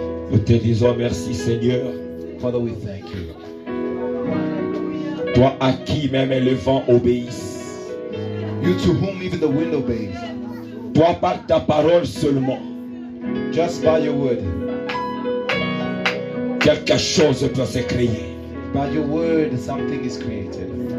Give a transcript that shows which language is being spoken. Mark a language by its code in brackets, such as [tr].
[fr] Nous te disons merci Seigneur. [en] Father, we thank you. [fr] Toi à qui même le vent obéisse. [en] You to whom even the wind obeys. [fr] Toi par ta parole seulement. [en] Just by your word. [fr] Quelque chose peut se créer. [en] By your word, something is created.